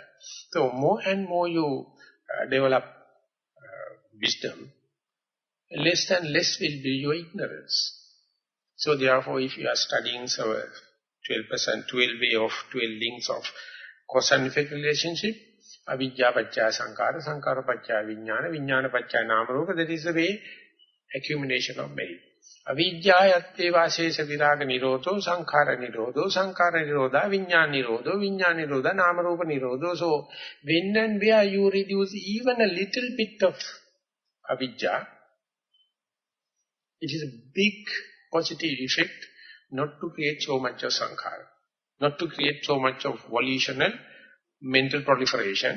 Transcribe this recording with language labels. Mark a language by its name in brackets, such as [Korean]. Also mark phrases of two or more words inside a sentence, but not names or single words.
[English] So more and more you develop wisdom, less and less will be your ignorance. So therefore, if you are studying 12 way of 12 links of cause and effect relationship, [Pali] avidya paccaya sankara, sankara paccaya vijnana, vijnana paccaya namarupa, [English] that is the way accumulation of merit. [Pali] Avidyayatte vasesa viraga nirodho, sankhara nirodho, sankhara nirodha, vijnana nirodho, vijnana nirodha, namarupa nirodho. [English] So when and where you reduce even a little bit of avidya, it is a big positive effect not to create so much of sankhara, not to create so much of volitional mental proliferation.